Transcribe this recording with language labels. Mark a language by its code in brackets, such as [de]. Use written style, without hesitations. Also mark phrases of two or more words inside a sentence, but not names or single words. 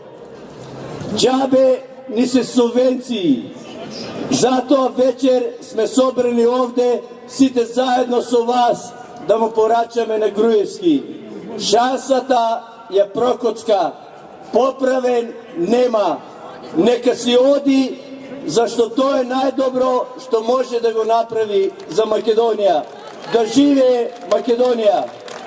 [mk] Џабе ни се субвенции. Затоа вечер сме собрани овде сите заедно со вас да му порачаме на Груевски. Шансата ја прокоцка, поправен нема. Нека си оди зашто то је најдобро што може да го направи за Македонија. Да живе Македонија!